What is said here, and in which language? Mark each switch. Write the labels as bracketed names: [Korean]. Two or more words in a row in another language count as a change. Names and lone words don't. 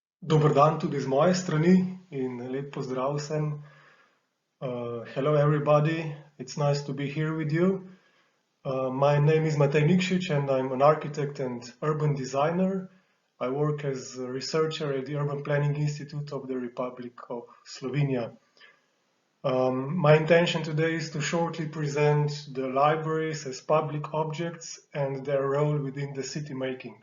[Slovenian] Dober dan tudi z moje strani in lep pozdrav vsem. [English] Hello everybody, it's nice to be here with you. My name is Matej Nikšič and I'm an architect and urban designer. I work as a researcher at the Urban Planning Institute of the Republic of Slovenia. My intention today is to shortly present the libraries as public objects and their role within the city making.